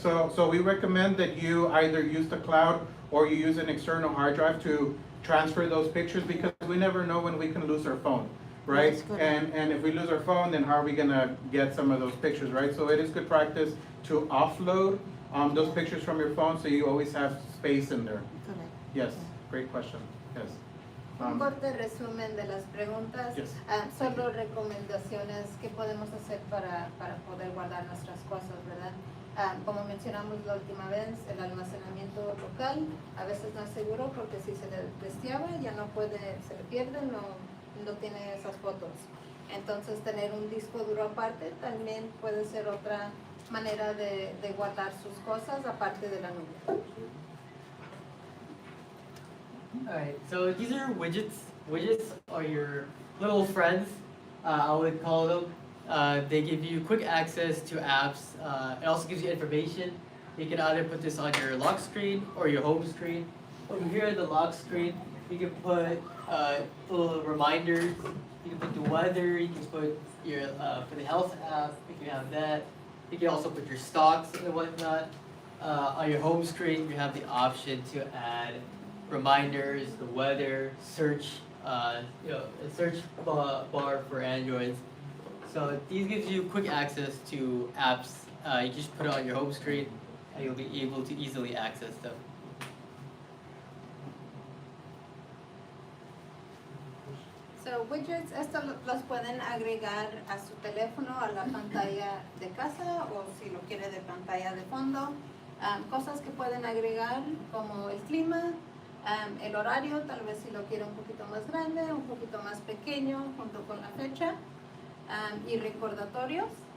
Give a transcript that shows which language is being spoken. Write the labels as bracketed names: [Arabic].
[English] So we recommend that you either use the cloud or you use an external hard drive to transfer those pictures, because we never know when we can lose our phone, right? That's good. And if we lose our phone, then how are we gonna get some of those pictures, right? So it is good practice to offload those pictures from your phone so you always have space in there. Correct. Yes, great question, yes. [Spanish] Un corto resumen de las preguntas. [English] Yes. [Spanish] Solo recomendaciones que podemos hacer para poder guardar nuestras cosas, ¿verdad? Como mencionamos la última vez, el almacenamiento local a veces no es seguro porque si se le destriaba ya no puede, se le pierde, no tiene esas fotos. Entonces tener un disco duro aparte también puede ser otra manera de guardar sus cosas aparte de la nube. [English] alright, so these are widgets. Widgets are your little friends, I would call them. They give you quick access to apps. It also gives you information. You can either put this on your lock screen or your home screen. Over here on the lock screen, you can put little reminders. You can put the weather. You can put your for the health app. You can have that. You can also put your stocks and whatnot. On your home screen, you have the option to add reminders, the weather, search, a search bar for Androids. So these gives you quick access to apps. You just put it on your home screen, and you'll be able to easily access them. [Spanish] So widgets, estos los pueden agregar a su teléfono, a la pantalla de casa o si lo quiere de pantalla de fondo. Cosas que pueden agregar como el clima, el horario, tal vez si lo quiere un poquito más grande, un poquito más pequeño junto con la fecha y recordatorios.